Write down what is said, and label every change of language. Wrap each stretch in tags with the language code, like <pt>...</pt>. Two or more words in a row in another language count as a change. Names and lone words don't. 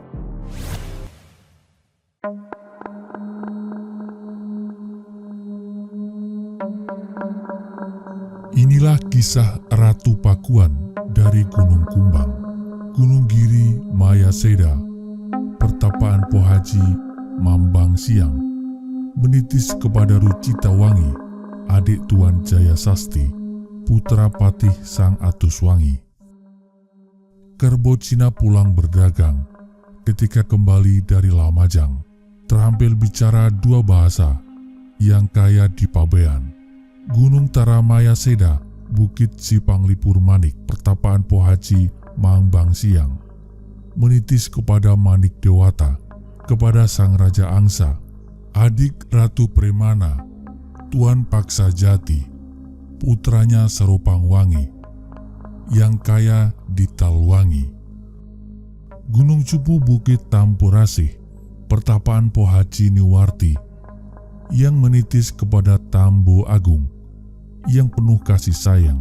<id>Inilah kisah Ratu Pakuan dari Gunung Kumbang, Gunung Giri Maya Seda, Pertapaan Pohaji Mambang Siang, menitis kepada Rucita Wangi, adik Tuan Jaya Sasti, putra Patih Sang Atus Wangi. Kerbo Cina pulang berdagang. Ketika kembali dari Lamajang, terampil bicara dua bahasa yang kaya di Pabean. Gunung Taramaya Seda, Bukit Sipanglipur Manik, Pertapaan Pohaji Mambang Siang, menitis kepada Manik Dewata, kepada Sang Raja Angsa, adik Ratu Premana, Tuan Paksa Jati, putranya Seropang Wangi, yang kaya di Talwangi. Gunung Cupu Bukit Tampurasih, Pertapaan Pohaji Niwarti, yang menitis kepada Tambo Agung, yang penuh kasih sayang.</id>